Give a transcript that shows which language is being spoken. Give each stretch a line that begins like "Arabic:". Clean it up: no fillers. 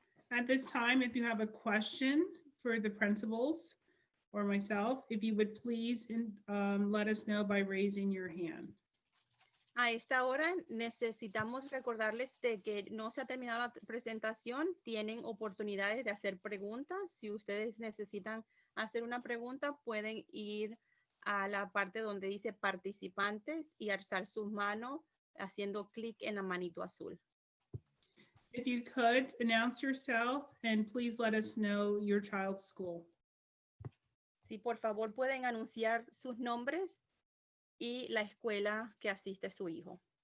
English: At this time, if you have a question for the principals or myself, if you would please let us know by raising your hand.
Spanish: A esta hora necesitamos recordarles de que no se ha terminado la presentación. Tienen oportunidades de hacer preguntas. Si ustedes necesitan hacer una pregunta, pueden ir a la parte donde dice participantes y alzar sus manos haciendo clic en la manito azul.
English: If you could announce yourself and please let us know your child's school.
Spanish: Si por favor pueden anunciar sus nombres y la escuela que asiste su hijo.